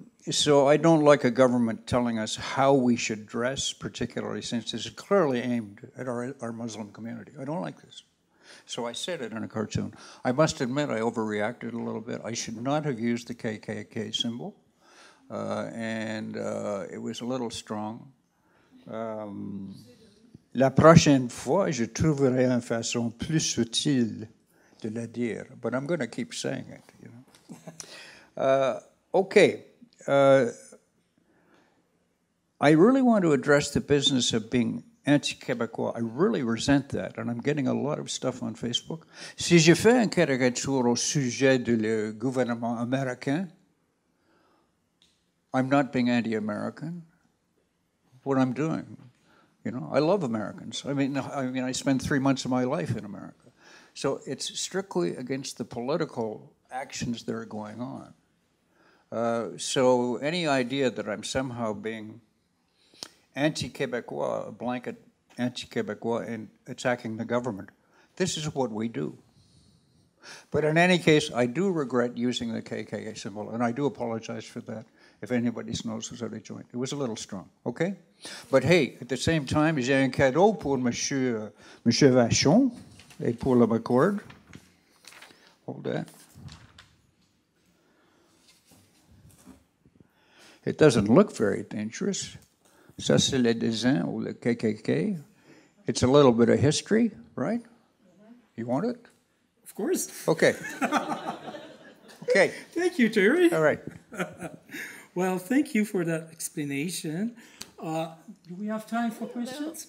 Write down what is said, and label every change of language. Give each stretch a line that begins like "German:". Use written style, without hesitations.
English: So I don't like a government telling us how we should dress, particularly since this is clearly aimed at our Muslim community. I don't like this. So I said it in a cartoon. I must admit I overreacted a little bit. I should not have used the KKK symbol. And it was a little strong.
French: La prochaine fois, je trouverai une façon plus subtile de la dire.
English: But I'm going to keep saying it, you know. Okay. I really want to address the business of being anti-Québécois. I really resent that, and I'm getting a lot of stuff on Facebook.
French: Si je fais une caricature au sujet du gouvernement américain,
English: I'm not being anti-American. What I'm doing, you know, I love Americans. I mean, I spent 3 months of my life in America. So it's strictly against the political actions that are going on. So any idea that I'm somehow being anti-Québécois, a blanket anti-Québécois, and attacking the government, this is what we do. But in any case, I do regret using the KKK symbol, and I do apologize for that if anybody knows how they joined. It was a little strong, okay? But hey, at the same time,
French: j'ai un cadeau pour Monsieur Vachon et pour le McCord.
English: Hold that. It doesn't look very dangerous.
French: Ça, c'est le dessin ou le KKK.
English: It's a little bit of history, right? You want it? Of course. Okay. Okay. Thank you, Terry. All right. Well, thank you for that explanation. Do we have time for questions?